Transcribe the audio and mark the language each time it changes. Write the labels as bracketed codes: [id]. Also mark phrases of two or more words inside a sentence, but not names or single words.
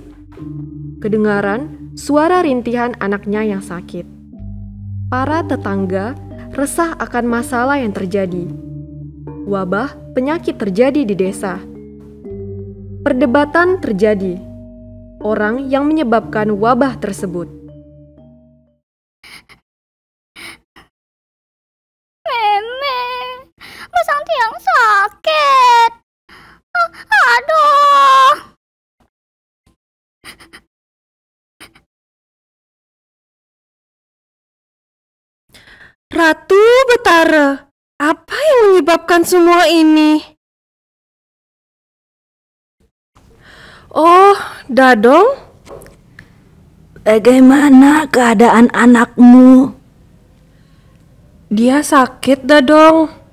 [id] Kedengaran suara rintihan anaknya yang sakit. Para tetangga resah akan masalah yang terjadi. Wabah penyakit terjadi di desa. Perdebatan terjadi. Orang yang menyebabkan wabah tersebut. [ban] Masang tiang sakit. [id] Aduh. Ratu Betara, apa yang menyebabkan semua ini? Oh, Dadong? Bagaimana keadaan anakmu? Dia sakit, Dadong.